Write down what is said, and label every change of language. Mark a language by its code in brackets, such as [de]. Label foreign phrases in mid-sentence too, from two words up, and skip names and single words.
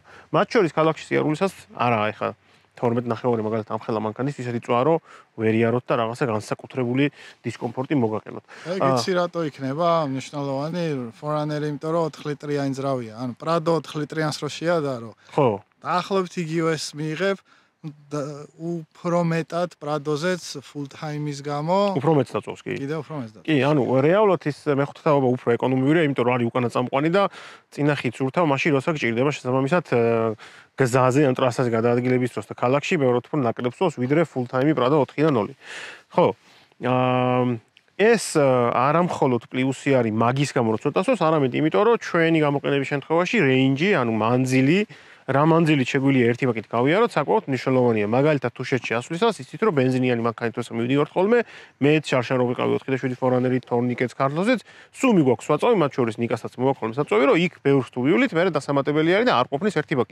[ka] მათ შორის ქალაქში სიარულისას არა ახლა 12.5 მაგალითად ამ ხელა მანქანის ისეთი წვა რომ ვერ იაროთ და რაღაცა განსაკუთრებული დისკომფორტი მოგაყენოთ. ეგ იცი რატო იქნება მნიშვნელოვანი Foreruner, იმიტომ რომ 4 ლიტრიანი ძრავია. ანუ Prado 4 ლიტრიანს რო შეადარო. ხო. დაახლოებით იგივეს მიიღებ უფრო მეტად Prado-ზეც [en] full time- [ka] ის გამო. უფრო მეტს დაწვავს კი. კიდევ უფრო მეტს დაწვავს. კი, ანუ რეალურად ის მეხუთაობა უფრო ეკონომიურია, იმიტომ რომ არის უკანა წამყვანი და წინახით ზურთავ, მაშინ როცა გჭირდება შესაბამისად გზაზე ან ტრასაზე გადაადგილების დროს და ქალაქში ბევრად უფრო ნაკლებს წვავს, ვიდრე [en] full time [ka] Prado 4-დან 0. ხო. ეს არა მხოლოდ პლუსი არის მაგის გამო რომ ცოტა სწორს, არამედ იმიტომ რომ ჩვენი გამოყენების შემთხვევაში რეინჯი, ანუ მანძილი რა მანძილით შეგვიძლია ერთი პაკეტი გავიაროთ, საკმაოდ მნიშვნელოვანია. მაგალითად თუ შეჭი ასვლისას იცით რომ ბენზინიანი მანქანით როცა მივიდივართ ხოლმე, მე შარშან რო ვიყავი 4 და 7 ფორანერით, თორნიკეთს, ქართლოზეც, სულ მიგვაქვს საწვავი, მათ შორის ნიკასაც მოაქვს ხოლმე საწვავი, რომ იქ ბევრს თუ ვივლით, მე დასამატებელი არის და არ ყოფნის ერთი პაკი.